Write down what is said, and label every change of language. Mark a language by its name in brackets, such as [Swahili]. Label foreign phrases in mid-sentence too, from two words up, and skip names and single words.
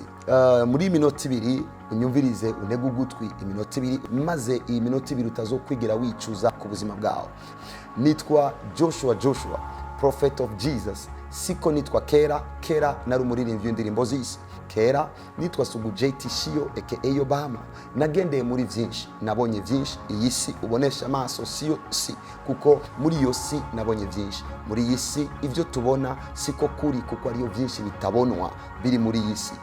[Rundi] Muri minota 2 unyumvirize unege ugutwi iminota 2 maze iyi minota 2 utazokwigira wicuza ku buzima bwawe. Nitwa Joshua [English] prophet of Jesus. [Rundi] Siko nitwa kera nari umuririmbyi w'indirimbo z'isi. Kera nitwa Sugu JT Shio aka Obama. Nagendeye muri byinshi, nabonye byinshi. Iyi si ubonesha amaso siyo si, kuko muri iyo si nabonye byinshi. Muri iyi si ibyo tubona siko kuri, kuko ariyo byinshi bitabonwa biri muri iyi si.